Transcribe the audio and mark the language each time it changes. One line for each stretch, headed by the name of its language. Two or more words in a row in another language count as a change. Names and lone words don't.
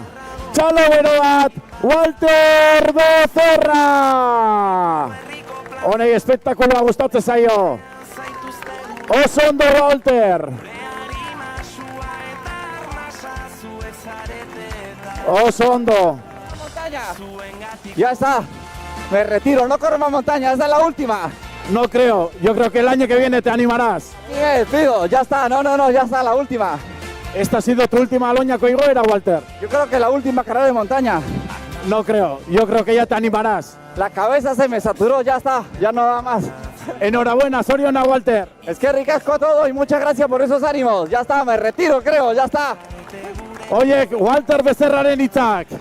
Basque: Txalo bero bat, Walter Becerra! Honei espektakuloa gustatzen zaio. Oso ondo Walter! Oso ondo.
Spanish: Ya está. Me retiro, no corro más montaña, esa es la última. No creo, yo creo que el año que viene te animarás. Miguel, pido, ya está, no, ya está, la última. ¿Esta ha sido tu última
Basque: Aloñako igoera,
Spanish: Walter? Yo creo que la última carrera de montaña. No creo, yo creo que ya te animarás. La cabeza se me saturó, ya está, ya no da más. Enhorabuena, Soriona, Walter. Es que ricasco todo y muchas gracias por esos ánimos. Ya está, me retiro, creo, ya está.
Basque: Oye, Walter Becerraren hitzak.